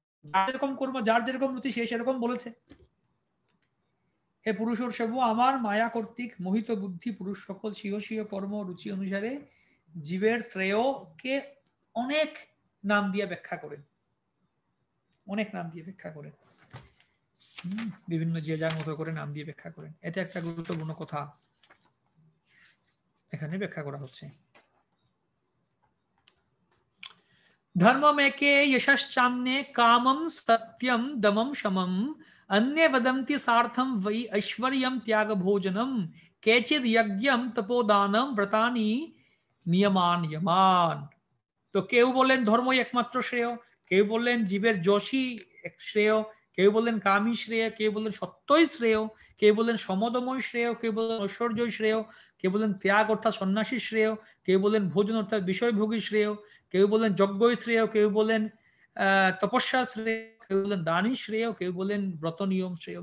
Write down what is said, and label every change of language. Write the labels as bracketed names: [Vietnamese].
[Bangla] যার যেরকম কর্ম যার যেরকম রুচি সে সেরকম বলেছে। হে পুরুষর্ষব, আমার মায়া কর্তৃক মোহিত বুদ্ধি পুরুষ সকল স্বীয় স্বীয় কর্ম রুচি অনুসারে জীবের শ্রেয়কে অনেক নাম দিয়ে ব্যাখ্যা করেন, অনেক নাম দিয়ে ব্যাখ্যা করেন, বিভিন্ন যে যার মতো করে নাম দিয়ে ব্যাখ্যা করেন। এটা একটা গুরুত্বপূর্ণ কথা এখানে ব্যাখ্যা করা হচ্ছে। [Sanskrit] ধর্মমেকে যশশ্চান্যে কামম সত্যম দমম শমম अन्ये वदन्ति सार्थम वै ऐश्वर्यं त्याग भोजनम केचिद यज्ञम तपोदानम व्रतानि नियमान यमान। [Bangla] तो কেউ বলেন ধর্মই একমাত্র শ্রেয়, কেউ বললেন জীবের যশই শ্রেয়, কেউ বললেন কামই শ্রেয়, কেউ বললেন সত্যই শ্রেয়, কেউ বললেন সমদমই শ্রেয়, কেউ বললেন ঐশ্বর্যই শ্রেয়, কেউ বললেন ত্যাগ অর্থাৎ সন্ন্যাসী শ্রেয়, কেউ বললেন ভোজন অর্থাৎ বিষয়ভোগী শ্রেয়, কেউ বললেন যজ্ঞই শ্রেয়, কেউ বলেন তপস্যা শ্রেয়, কেউ বলেন দানই শ্রেয়, কেউ বলেন ব্রত নিয়ম শ্রেয়।